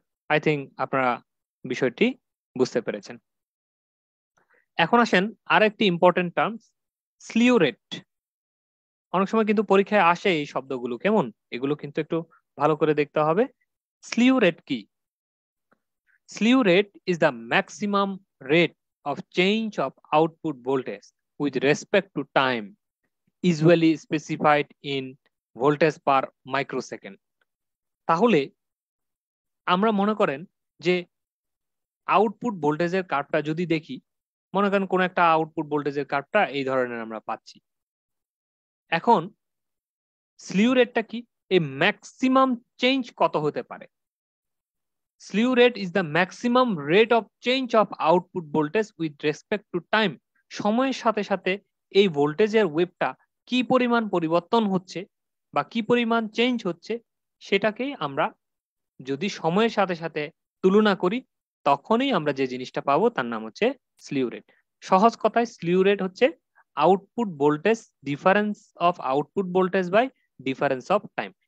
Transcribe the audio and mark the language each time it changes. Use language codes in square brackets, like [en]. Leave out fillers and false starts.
[en] I think [bn] আপনারা বিষয়টি বুঝতে পেরেছেন। এখন আসেন আর একটি ইম্পর্টেন্ট টার্ম, স্লিউ রেট। অনেক সময় কিন্তু পরীক্ষায় আসে এই শব্দগুলো, কেমন, এগুলো কিন্তু একটু ভালো করে দেখতে হবে। স্লিউ রেট কি? [en] Slew rate is the maximum rate of change of output voltage with respect to time, usually specified in voltage per microsecond। [bn] তাহলে আমরা মনে করেন যে আউটপুট ভোল্টেজের কার্ভটা যদি দেখি, মনে করেন কোন একটা আউটপুট ভোল্টেজের কার্ভটা এই ধরনের আমরা পাচ্ছি। এখন স্লিউ রেটটা কি, এই ম্যাক্সিমাম চেঞ্জ কত হতে পারে? [en] Slew rate is the maximum rate of change of output voltage with respect to time। [bn] সময়ের সাথে সাথে এই ভোল্টেজের ওয়েভটা কি পরিমাণ পরিবর্তন হচ্ছে বা কি পরিমাণ চেঞ্জ হচ্ছে, সেটাকেই আমরা যদি সময়ের সাথে সাথে তুলনা করি, তখনই আমরা যে জিনিসটা পাবো তার নাম হচ্ছে স্লিউ রেট। সহজ কথায় স্লিউ রেট হচ্ছে output voltage, [en] Difference of output voltage by difference of time.